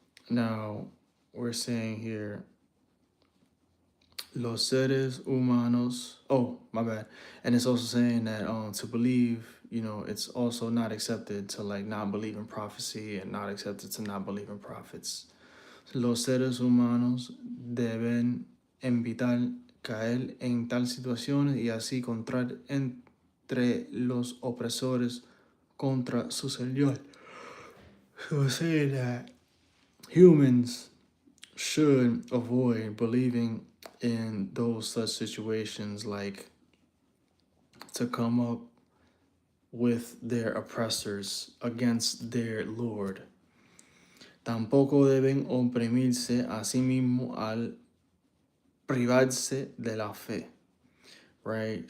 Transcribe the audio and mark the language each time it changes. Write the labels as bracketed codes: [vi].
[en] Now, we're saying here, [es] los seres humanos. [en] Oh, my bad. And it's also saying that to believe, it's also not accepted to like not believe in prophecy and not accepted to not believe in prophets. [es] Los seres humanos deben evitar caer en tal situaciones y así encontrar entre los opresores contra su Señor. [en] So saying that humans should avoid believing in those such situations, like to come up with their oppressors against their Lord. [es] Tampoco deben oprimirse a sí mismo al privarse de la fe, right?